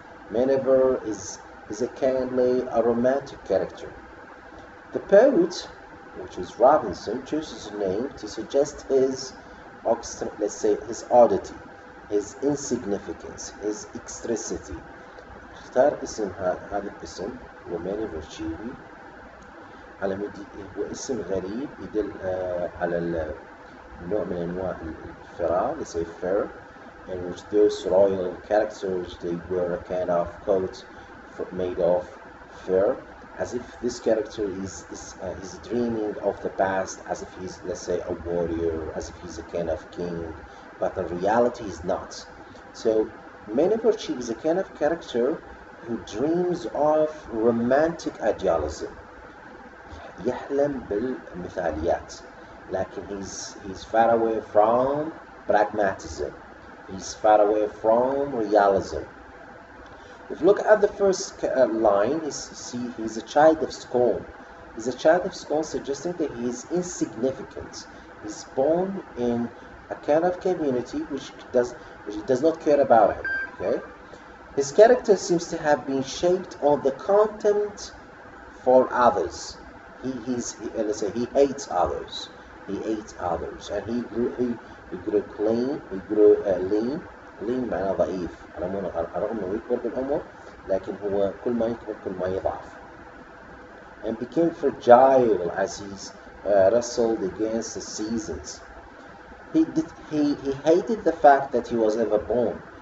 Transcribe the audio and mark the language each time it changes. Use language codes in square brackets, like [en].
[en] Miniver is a kindly, a romantic character. The poet, which is Robinson, chooses a name to suggest his, let's say, his oddity, his insignificance, his eccentricity. [ar] اختار اسم هذا الاسم هو Miniver Cheevy على هو اسم غريب يدل على نوع من أنواع الفراء. [en] They say fur, in which those royal characters, they wear a kind of coat made of fur, as if this character is dreaming of the past, as if he's, let's say, a warrior, as if he's a kind of king, but in reality he's not. So Miniver Cheevy is a kind of character who dreams of romantic idealism. [ar] يحلم بالمثاليات, لكن [en] he's far away from pragmatism. He's far away from realism. If you look at the first line, you see he's a child of scorn. He's a child of scorn, suggesting that he is insignificant. He's born in a kind of community which does not care about him. Okay, his character seems to have been shaped on the contempt for others. Let's say he hates others. And he grew clean. He grew lean. [ar] lean معناه ضعيف، على الرغم انه يكبر بالعمر لكن هو كل ما يكبر كل ما يضعف. [en] And became fragile as he wrestled against the seasons. He hated the fact that he was ever born.